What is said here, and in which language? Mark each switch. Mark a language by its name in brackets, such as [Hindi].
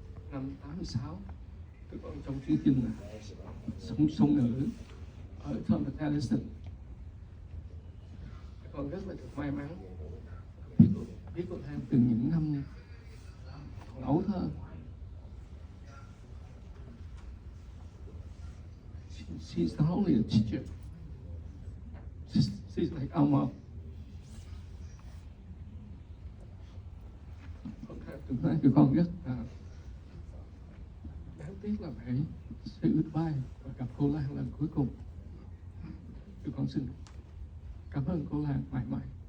[Vietnamese] Năm 86, tụi con trong chương trình là song ngữ ở Thomas Edison. Tụi con rất là được may mắn biết cô Lan từ những năm còn ấu thơ. [English] She's not only a teacher, she's like our mom. [Vietnamese] Tụi con rất đáng tiếc là phải [English] say goodbye [Vietnamese] và gặp cô Lan lần cuối cùng. Tụi con xin cảm ơn cô Lan mãi mãi.